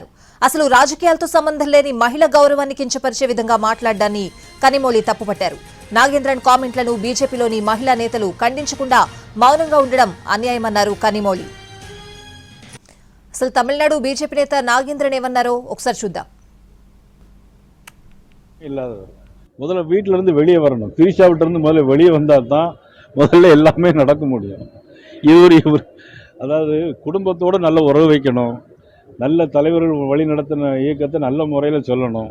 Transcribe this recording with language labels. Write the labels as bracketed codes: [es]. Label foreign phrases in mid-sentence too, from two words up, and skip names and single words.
[te] అసలు రాజకీయాలతో సంబంధం లేని మహిళ గౌరవాన్ని కించపరిచే విధంగా మాట్లాడ్డాన్ని కనిమొళి తప్పుపట్టారు. నాగేంద్రన్ కామెంట్లను బీజేపీలోని మహిళా నేతలు ఖండించకుండా మౌనంగా ఉండడం అన్యాయమన్నారు కనిమొళి. అసలు తమిళనాడు బీజేపీ నేత నాగేంద్రన్ ఏమన్నారో ఒకసారి చూద్దాం. [ta] முதல்ல வீட்டிலேருந்து வெளியே வரணும். திரிஷாவிட்டிருந்து முதல்ல வெளியே வந்தால் தான் முதல்ல எல்லாமே நடக்க முடியும். இவர் அதாவது குடும்பத்தோடு நல்ல உறவு வைக்கணும், நல்ல தலைவர்கள் வழி நடத்தின இயக்கத்தை நல்ல முறையில் சொல்லணும்.